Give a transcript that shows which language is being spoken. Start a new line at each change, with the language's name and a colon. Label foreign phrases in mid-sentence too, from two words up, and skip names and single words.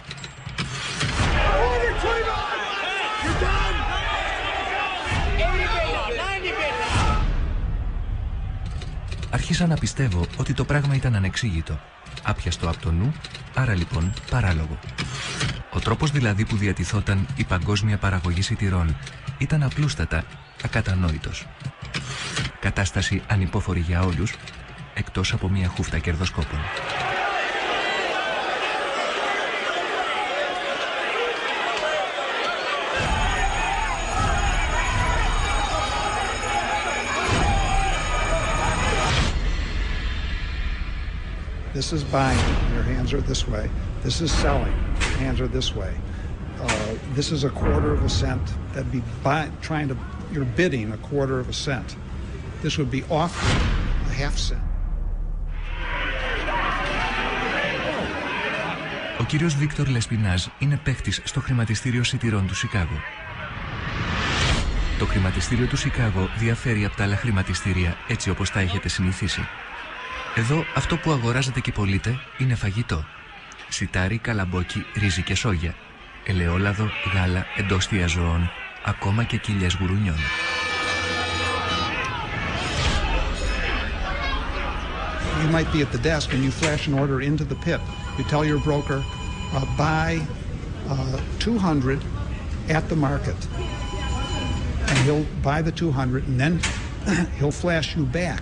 Greek: Άρχισα να πιστεύω ότι το πράγμα ήταν ανεξήγητο, άπιαστο από το νου, άρα λοιπόν παράλογο. Ο τρόπος δηλαδή που διατηθόταν η παγκόσμια παραγωγή σιτηρών ήταν απλούστατα ακατανόητος. Κατάσταση ανυπόφορη για όλους, εκτός από μια χούφτα κερδοσκόπων.
English: This is buying, your hands are this way. This is selling, your hands are this way. This is a quarter of a cent. That'd be you're bidding a quarter of a cent. This would be offering a half cent.
Greek: Ο κύριος Βίκτορ Λεσπινάζ είναι παίχτης στο χρηματιστήριο σιτηρών του Σικάγο. Το χρηματιστήριο του Σικάγο διαφέρει από τα άλλα χρηματιστήρια έτσι όπως τα έχετε συνηθίσει. Εδώ αυτό που αγοράζετε και πωλείτε είναι φαγητό. Σιτάρι, καλαμπόκι, ρύζι και σόγια. Ελαιόλαδο, γάλα, εντόστια ζώων, ακόμα και κοιλιές γουρουνιών.
English: You might be at the desk and you flash an order into the pip. You tell your broker, buy 200 at the market. And he'll buy the 200 and then he'll flash you back.